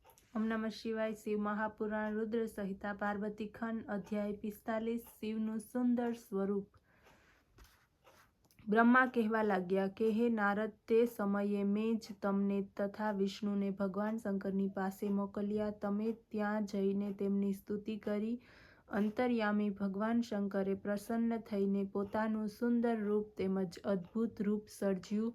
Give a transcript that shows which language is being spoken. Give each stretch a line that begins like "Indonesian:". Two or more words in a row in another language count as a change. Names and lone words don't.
Sanskrit: ओम नमः शिवाय।
Gujarati: शिव महापुराण रुद्र संहिता पार्वती खंड अध्याय 45 शिवનું સુંદર સ્વરૂપ। બ્રહ્મા કહેવા લાગ્યા કે હે નારદ, તે સમયે મેં જ તમને તથા વિષ્ણુને ભગવાન શંકરની પાસે મોકલ્યા। તમે ત્યાં જઈને તેમની સ્તુતિ કરી। અંતર્યામી ભગવાન શંકરે પ્રસન્ન થઈને પોતાનું સુંદર રૂપ તેમજ અદ્ભુત રૂપ સર્જ્યું।